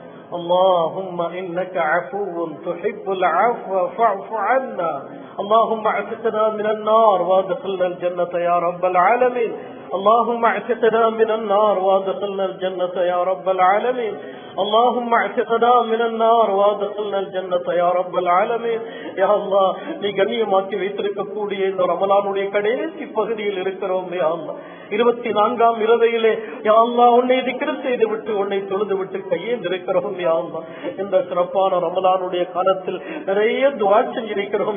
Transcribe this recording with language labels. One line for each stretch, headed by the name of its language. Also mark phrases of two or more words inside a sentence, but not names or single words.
Arabic: اللهم إنك عفو تحب العفو فاعف عنا. اللهم اعتقنا من النار وادخلنا الجنة يا رب العالمين. اللهم اعتقنا من النار وادخلنا الجنة يا رب العالمين. اللهم اعتقنا من النار وادخلنا الجنة يا رب العالمين. يا الله
Tamil: நீ கண்ணியமாக்கி வைத்திருக்கக்கூடிய இந்த ரமலானுடைய கடைசி பகுதியில் இருக்கிறோம்.
Arabic: يا الله
Tamil: 24ஆம் இரவிலே
Arabic: يا الله
Tamil: உன்னை திக்ர் செய்து விட்டு உன்னை தொழுது விட்டு கையேந்திருக்கிறோம்.
Arabic: يا الله
Tamil: இந்த சிறப்பான ரமலானுடைய காலத்தில் நிறைய துஆ செஞ்சிருக்கிறோம்.